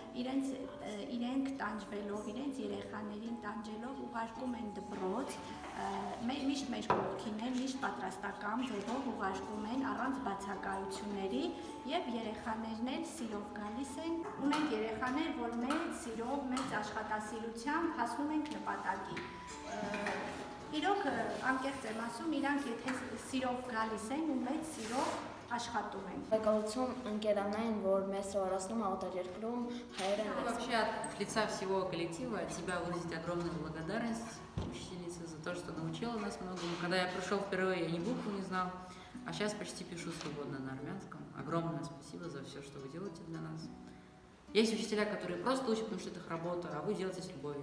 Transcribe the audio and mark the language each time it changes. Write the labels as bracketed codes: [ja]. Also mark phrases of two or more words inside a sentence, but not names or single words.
[hy] իրենք տանջվելով, իրենց երեխաներին տանջելով ուղարկում են դպրոց, միշտ մեր կողքին են, միշտ պատրաստական ձևով ուղարկում են առանց բացակայությունների եւ երեխաներն էլ սիրով գալիս են, ունենք երեխաներ, որ մեծ սիրով, մեծ աշխատասիրությամբ հասնում ենք նպատակի։ Իրոք անկեղծ եմ ասում, իրանք եթե սիրով գալիս են ու մեծ սիրով աշխատում են։ Благодарություն ընկերանային, որ մեզ սովորացնում է օտարերկրում հայերեն։ [ru] Вообще от лица всего коллектива от тебя выразить огромную благодарность учительнице за то, что научила нас многому. Когда я пришел впервые, я ни букву не знал, а сейчас почти пишу свободно на армянском. Огромное спасибо за все, что вы делаете для нас. Есть учителя, которые просто учат, потому что это их работа, а вы делаете с любовью.